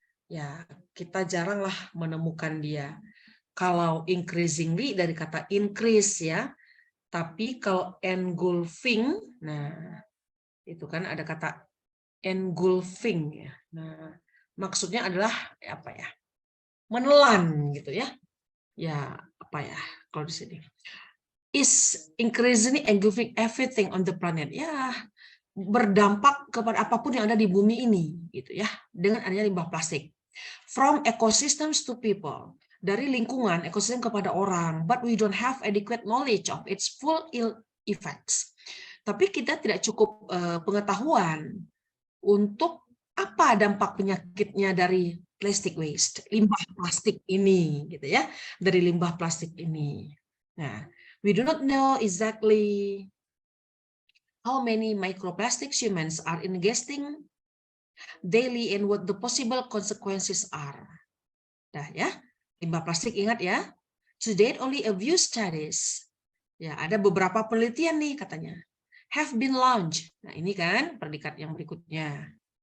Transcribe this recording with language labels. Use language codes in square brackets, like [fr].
[id] Ya, kita jaranglah menemukan dia. Kalau increasingly dari kata increase ya. Tapi kalau engulfing, nah itu kan ada kata engulfing ya. Nah, maksudnya adalah apa ya? Menelan gitu ya. Ya, apa ya kalau di sini? [en] Is increasingly engulfing everything on the planet. [id] Ya, berdampak kepada apapun yang ada di bumi ini gitu ya, dengan adanya limbah plastik. [en] From ecosystems to people. [id] Dari lingkungan, ekosistem kepada orang, [en] but we don't have adequate knowledge of its full ill effects. [id] Tapi kita tidak cukup pengetahuan untuk apa dampak penyakitnya dari [en] plastic waste, [id] limbah plastik ini, gitu ya, dari limbah plastik ini. [en] Nah, we do not know exactly how many microplastics humans are ingesting daily and what the possible consequences are. [id] Nah, ya, limbah plastik ingat ya. [en] To date only a few studies. [id] Ya, ada beberapa penelitian nih katanya. [en] Have been launched. [id] Nah, ini kan predikat yang berikutnya.